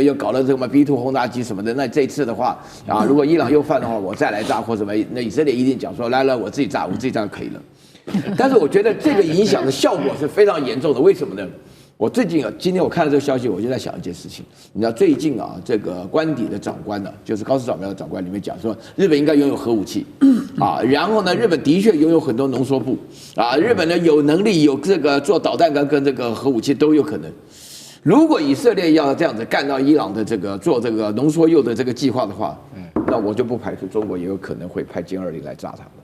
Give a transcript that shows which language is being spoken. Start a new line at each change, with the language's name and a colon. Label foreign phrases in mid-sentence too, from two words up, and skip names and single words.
Chinese: 又搞了什麼 B2 轟炸機什麼的，那這一次的話啊，如果伊朗又犯的話，我再來炸或什麼，那以色列一定講說，來，我自己炸就可以了。但是我覺得這個影響的效果是非常嚴重的，為什麼呢？我最近今天我看到這個消息，我就在想一件事情。你知道最近啊，這個官邸的長官呢，就是高市早苗的長官裡面講說，日本應該擁有核武器啊，然後呢，日本的確擁有很多濃縮部啊，日本呢有能力有這個做導彈跟這個核武器都有可能。如果以色列要這樣子幹到伊朗的這個做這個濃縮鈾的這個計劃的話，那我就不排除中國也有可能會派殲20來炸他們。